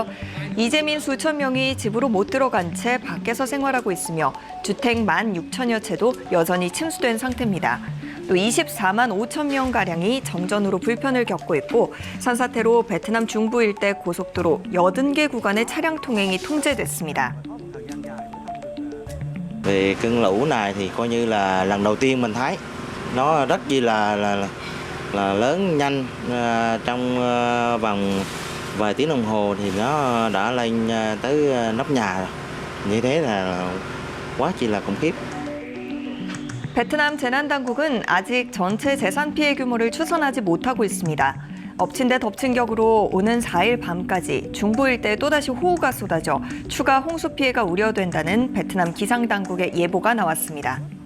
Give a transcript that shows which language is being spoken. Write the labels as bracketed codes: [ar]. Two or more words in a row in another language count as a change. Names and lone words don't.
[ko] 이재민 수천 명이 집으로 못 들어간 채 밖에서 생활하고 있으며 주택 16,000여 채도 여전히 침수된 상태입니다. 또 24만 5천 명가량이 정전으로 불편을 겪고 있고 산사태로 베트남 중부 일대 고속도로 80개 구간의 차량 통행이 통제됐습니다. [vi] Về cơn lũ này thì coi như là lần đầu tiên mình thấy nó rất chi là lớn nhanh, trong vòng vài tiếng đồng hồ thì nó đã lên tới nóc nhà rồi. Như thế là quá chi là khủng khiếp. [ko] 베트남 재난당국은 아직 전체 재산 피해 규모를 추산하지 못하고 있습니다. 엎친 데 덮친 격으로 오는 4일 밤까지 중부 일대에 또다시 호우가 쏟아져 추가 홍수 피해가 우려된다는 베트남 기상당국의 예보가 나왔습니다.